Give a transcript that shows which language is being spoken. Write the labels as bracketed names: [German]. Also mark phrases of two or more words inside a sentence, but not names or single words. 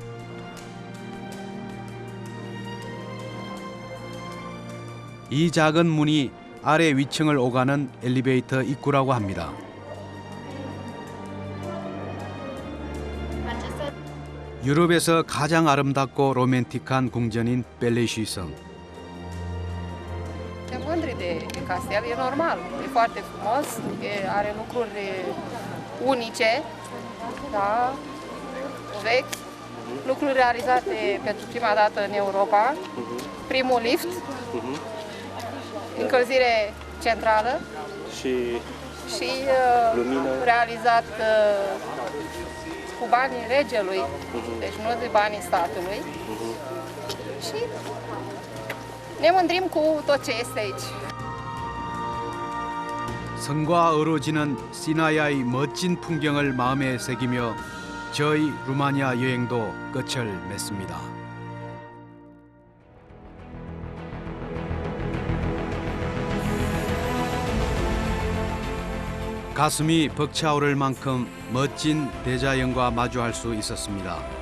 [Korean] 이 작은 문이 아래 위층을 오가는 엘리베이터 입구라고 합니다. 유럽에서 가장 아름답고 로맨틱한 궁전인 벨레시 성. [Romanian] Te mândri de castel, e normal, e foarte frumos, are lucruri unice, da, vechi, lucruri realizate pentru prima dată în Europa, primul lift, încălzire centrală și realizat cu banii regelui, deci nu de banii statului. Și ne mândrim cu tot ce este aici. [Korean] 성과 어우러지는 시나야의 멋진 풍경을 마음에 새기며 저희 루마니아 여행도 끝을 맺습니다. 가슴이 벅차오를 만큼 멋진 대자연과 마주할 수 있었습니다.